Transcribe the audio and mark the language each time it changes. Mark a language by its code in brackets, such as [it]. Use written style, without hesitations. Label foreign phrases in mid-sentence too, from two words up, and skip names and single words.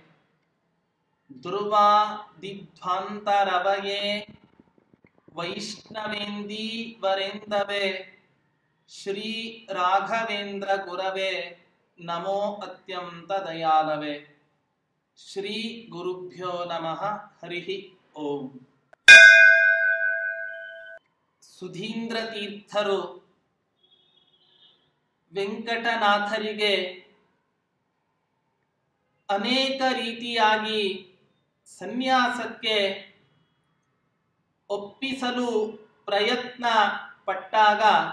[sa] दुर्वादिध्वान्तरवये वैष्णवेन्दीवरेन्दवे श्री राघवेन्द्र गुरवे नमो अत्यन्तदयालवे. ಶ್ರೀ ಗುರುಭ್ಯೋ ನಮಃ. ಹರಿ ಓಂ. [kn] ಸುಧೀಂದ್ರ ತೀರ್ಥರು ವೆಂಕಟನಾಥರಿಗೆ ಅನೇಕ ರೀತಿಯಾಗಿ ಸನ್ಯಾಸಕ್ಕೆ ಒಪ್ಪಿಸಲು ಪ್ರಯತ್ನ ಪಟ್ಟಾಗ